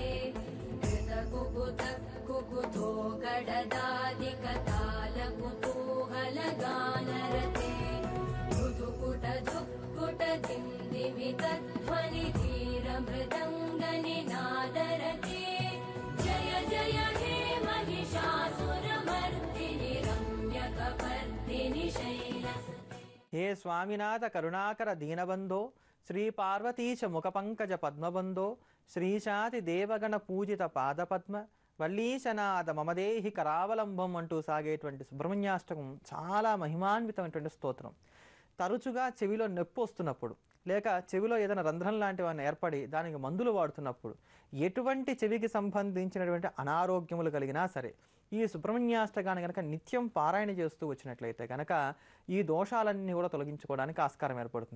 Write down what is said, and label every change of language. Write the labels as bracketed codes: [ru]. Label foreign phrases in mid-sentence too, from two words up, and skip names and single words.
[sa] कृतकुकुत कुकुतो गडदादिकताल कुतूहलगानरते धुधुकुट धुक्कुट दिन्दिमितध्वनि धीर मृदङ्गनिनादरते जय जय हे महिषासुरमर्दिनि रम्यकपर्दिनि शैलसुते हे स्वामिनाथ करुणाकर दीनबन्धो श्री पार्वतीश मुखपङ्कज पद्मबन्धो శ్రీశాతి దేవగణ పూజిత పాదపద్మ వల్లీశనాద మమదేహి కరావలంబం [te] అంటూ సాగేటువంటి సుబ్రహ్మణ్యాష్టకం చాలా మహిమాన్వితమైనటువంటి స్తోత్రం. తరచుగా చెవిలో నొప్పి వస్తున్నప్పుడు లేక చెవిలో ఏదైనా రంధ్రం లాంటివన్నీ ఏర్పడి దానికి మందులు వాడుతున్నప్పుడు ఎటువంటి చెవికి సంబంధించినటువంటి అనారోగ్యములు కలిగినా సరే ఈ సుబ్రహ్మణ్యాష్టకాన్ని కనుక నిత్యం పారాయణ చేస్తూ వచ్చినట్లయితే కనుక ఈ దోషాలన్నీ కూడా తొలగించుకోవడానికి ఆస్కారం ఏర్పడుతుంది.